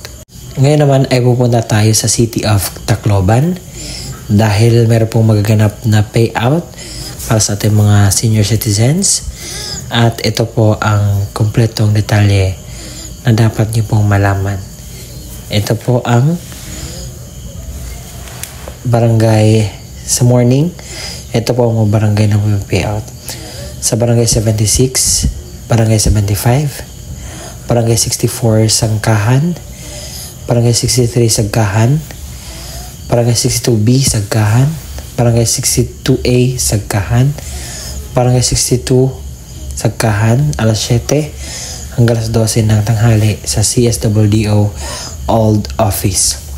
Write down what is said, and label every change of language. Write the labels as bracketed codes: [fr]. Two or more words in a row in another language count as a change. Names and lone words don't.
[tl] Ngayon naman ay pupunta tayo sa City of Tacloban dahil meron pong magaganap na payout para sa ating mga [en] senior citizens. [tl] At ito po ang kompletong detalye na dapat niyo pong malaman. Ito po ang barangay sa morning. Ito po ang barangay na payout. Sa barangay 76, barangay 75, barangay 64 Sangkahan, barangay 63 Sagkahan, barangay 62B Sagkahan, barangay 62A Sagkahan, barangay 62 Sagkahan, alas 7 hanggang alas 12 ng tanghali sa CSWDO Old Office.